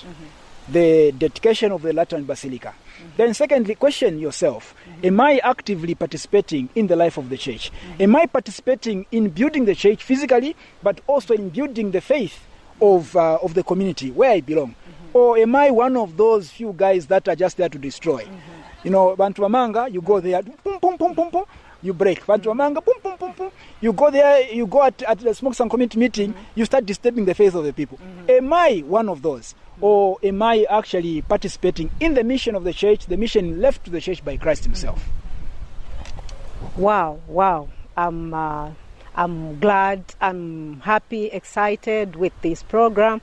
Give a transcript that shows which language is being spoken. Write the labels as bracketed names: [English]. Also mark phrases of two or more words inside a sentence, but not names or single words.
[English] The dedication of the Lateran Basilica. Then secondly, question yourself, am I actively participating in the life of the church? Am I participating in building the church physically, but also in building the faith of the community where I belong? Or am I one of those few guys that are just there to destroy? You know, Bantu Amanga, you go there, pum, pum, pum, pum, pum, you break. Bantu Amanga, pum, pum, pum, pum. You go there, you go at the Smokes and Community meeting, you start disturbing the faith of the people. Am I one of those? Or am I actually participating in the mission of the church, the mission left to the church by Christ himself? Wow. I'm glad, I'm happy, excited with this program.